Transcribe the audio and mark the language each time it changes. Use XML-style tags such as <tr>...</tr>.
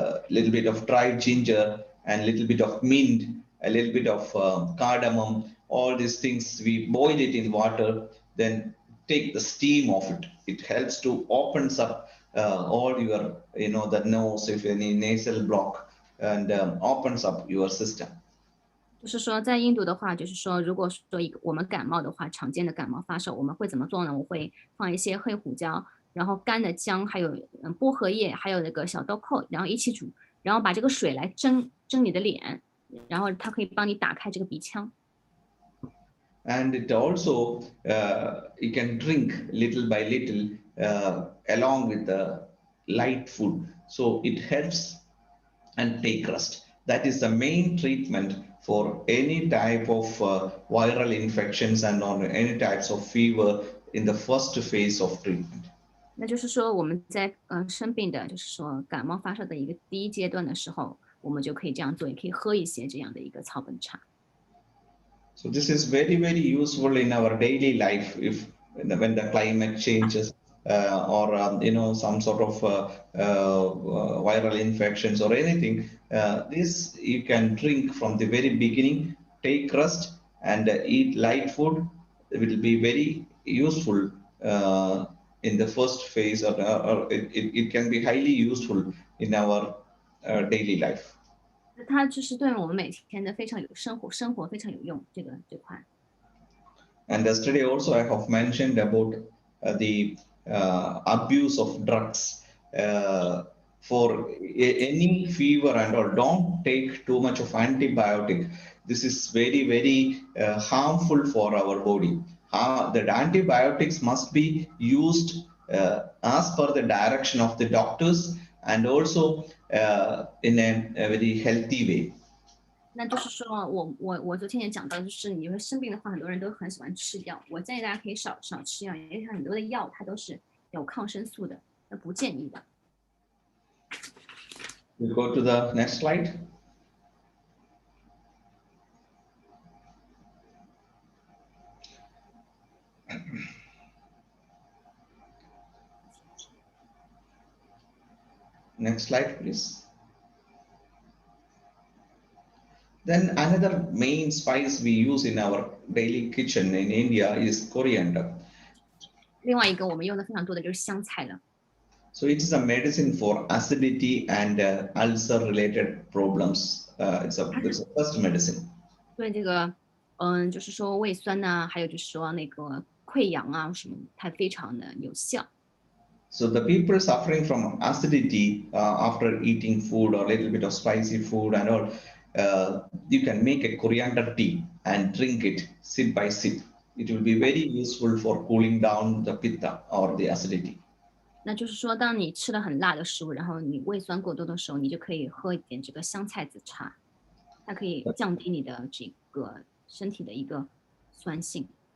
<en>little bit of dried ginger and little bit of mint, a little bit of cardamom, all these things, we boil it in water, then take the steam of it. It helps to opens up all your, the nose, if any nasal block, and opens up your system.</en> <zh>就是说，在印度的话，就是说，如果说我们感冒的话，常见的感冒发烧，我们会怎么做呢？我会放一些黑胡椒，然后干的姜，还有薄荷叶，还有那个小豆蔻，然后一起煮，然后把这个水来蒸你的脸，然后它可以帮你打开这个鼻腔。</zh> <en>And it also, you can drink little by little along with the light food. So it helps and take rest. That is the main treatment for any type of viral infections and on any types of fever in the first phase of treatment.</en> <zh>那就是说，我们在生病的，就是说感冒发烧的一个第一阶段的时候，我们就可以这样做，也可以喝一些这样的一个草本茶。</zh> <en>So this is very, very useful in our daily life if when the climate changes or some sort of viral infections or anything. This you can drink from the very beginning, take rest and eat light food. It will be very useful in the first phase, or it can be highly useful in our daily life.</en> <zh>它就是对我们每天的非常有生活非常有用，这块。</zh> <en>And yesterday also I have mentioned about the abuse of drugs for any fever and all. Don't take too much of antibiotic. This is very, very harmful for our body. The antibiotics must be used as per the direction of the doctors and also in a very healthy way.</en> <zh>那就是说我昨天也讲到，就是你会生病的话，很多人都很喜欢吃药。我建议大家可以少吃药，因为很多的药它都是有抗生素的，那不建议的。</zh> <en>We'll go to the next slide. Next slide, please. Then another main spice we use in our daily kitchen in India is coriander.</en> <zh>另外一个我们用的非常多的就是香菜了。</zh> <en>So it is a medicine for acidity and ulcer-related problems. It's a first medicine.</en> <zh>对这个，就是说胃酸呐、还有就是说那个溃疡啊什么，它非常的有效。</zh> <en>So the people suffering from acidity after eating food or a little bit of spicy food and all, you can make a coriander tea and drink it sip by sip. It will be very useful for cooling down the pitta or the acidity.</en> <zh>那就是说，当你吃了很辣的食物，然后你胃酸过多的时候，你就可以喝一点这个香菜籽茶，它可以降低你的这个身体的一个酸性。</zh>